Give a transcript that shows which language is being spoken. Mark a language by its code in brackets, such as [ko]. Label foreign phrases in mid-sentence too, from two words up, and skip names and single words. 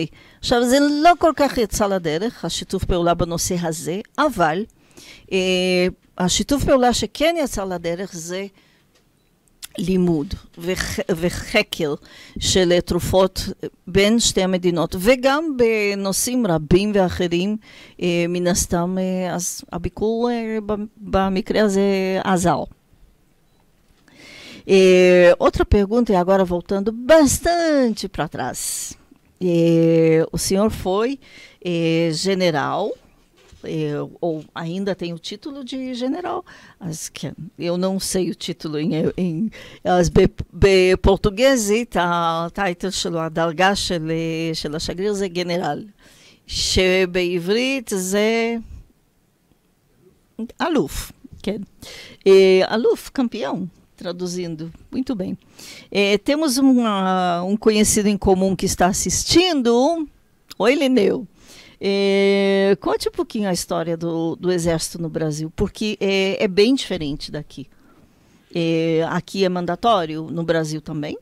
[he] עכשיו, זה לא כל כך יצא לדרך, השיתוף פעולה בנושא הזה, אבל השיתוף פעולה שכן יצא לדרך זה לימוד וחקר של תרופות בין שתי המדינות, וגם בנושאים רבים ואחרים, מן הסתם, אז הביקור במקרה הזה עזר. [pt] Outra pergunta, e agora voltando bastante para trás. O senhor foi general, ou ainda tem o título de general, eu não sei o título [he] אז בפורטוגזית הטייטל שלו, הדרגה של השגריר זה גנרל, שבעברית זה אלוף, כן, אלוף, [pt] campeão, traduzindo, muito bem. Temos um conhecido em comum que está assistindo. Oi, Lineu. Conte um pouquinho a história do Exército no Brasil, porque é bem diferente daqui. Aqui é mandatório, no Brasil também?